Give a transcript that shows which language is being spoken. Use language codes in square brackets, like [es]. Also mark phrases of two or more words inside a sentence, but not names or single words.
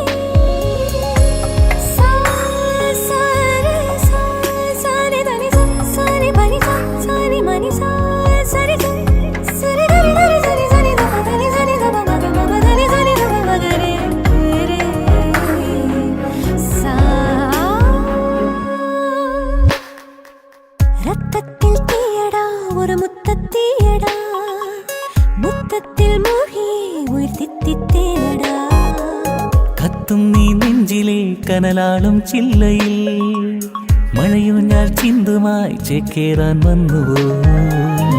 [ta] சாரி தனி சாரி பனி சாரி மணி சாரி சரி தரி தரி சரி சரி தப தனி சரி தப மக மக தனி சரி தப மகரே ரே சா ரத்தத்தில் தீயடா ஒரு முத்தத்தீயடா முத்தத்தில் மூழ்கி உயிர் தித்தித்தேனடா [ml] കത്തും നീ നെഞ്ചിലെ കനലാളും ചില്ലയിൽ മഴയോ ഞാൻ ചിന്തുമായി ചേക്കേറാൻ വന്നുവോ